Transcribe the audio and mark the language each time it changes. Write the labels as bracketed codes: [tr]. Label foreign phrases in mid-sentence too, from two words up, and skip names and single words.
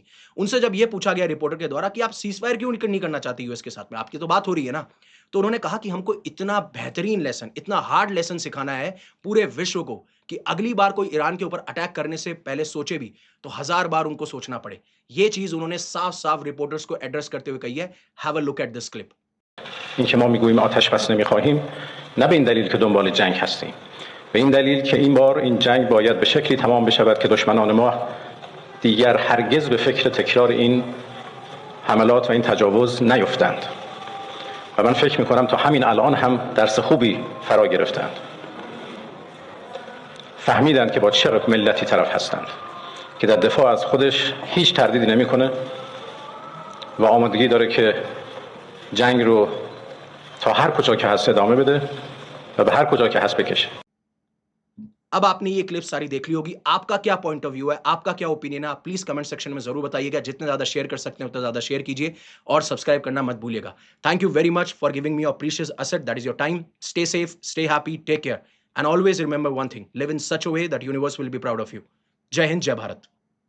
[hi] उनसे जब ये पूछा गया रिपोर्टर के द्वारा कि आप सीज़फायर क्यों नहीं करना चाहते यूएस के साथ में, आपकी तो बात हो रही है ना, तो उन्होंने कहा कि हमको इतना बेहतरीन लेसन, इतना [en] hard lesson [hi] सिखाना है पूरे विश्व को कि अगली बार कोई ईरान के ऊपर अटैक करने से पहले सोचे भी तो 1000 बार उनको सोचना पड़े। ये चीज़ उन्होंने साफ-साफ रिपोर्टर्स को एड्रेस करते हुए कही है। [en] Have a look at this clip. [fa] اینکه ما میگوییم آتش بس نمیخواهیم نه به این دلیل که دنبال جنگ هستیم، به این دلیل که این بار این جنگ باید به شکلی تمام بشود که دشمنان ما دیگر هرگز به فکر تکرار این حملات و این تجاوز نیفتند و من فکر میکنم تا همین الان هم درس خوبی فرا گرفتند، فهمیدند که با چه ملتی طرف هستند که در دفاع از خودش هیچ تردیدی نمیکنه و آمادگی داره که جنگ رو تا هر کجا که هست ادامه بده و به هر کجا که هست بکشه. [hi] अब आपने ये क्लिप सारी देख ली होगी, आपका क्या [en] point of view [hi] है, आपका क्या ओपिनियन है, आप प्लीज [en] comment section [hi] में जरूर बताइएगा। जितने ज्यादा शेयर कर सकते हैं उतना ज्यादा शेयर कीजिए और सब्सक्राइब करना मत भूलिएगा। [en] Thank you very much for giving me your precious asset, that is your time. Stay safe, stay happy, take care and always remember one thing, live in such a way that universe will be proud of you. [hi] जय हिंद, जय भारत।